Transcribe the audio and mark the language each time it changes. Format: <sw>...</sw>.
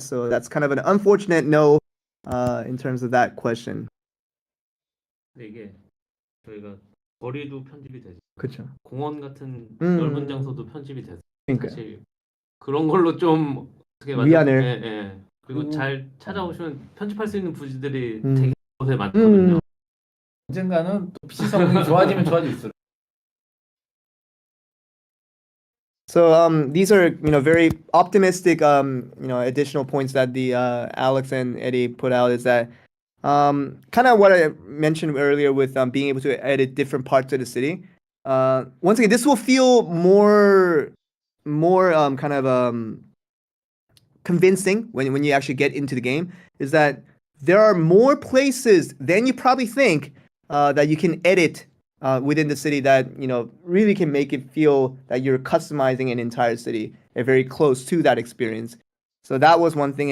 <en>So that's kind of an unfortunate no in terms of that question.</en> <ko>근데 이게 저희가 거리도 편집이 되죠. 그렇죠. 공원 같은 넓은 장소도 편집이 돼서 그러니까요. 사실 그런 걸로 좀 어떻게 위안을. 예, 예. 그리고 잘 찾아오시면 편집할 수 있는 부지들이 되게 곳에 많거든요. 언젠가는 또 PC 성능이 좋아지면 좋아질수록.</ko> <en>So these are very optimistic additional points that the Alex and Eddie put out, is that kind of what I mentioned earlier with being able to edit different parts of the city. Once again, this will feel more kind of convincing when you actually get into the game, is that there are more places than you probably think that you can edit within the city that really can make it feel that you're customizing an entire city and very close to that experience. So that was one thing.</en>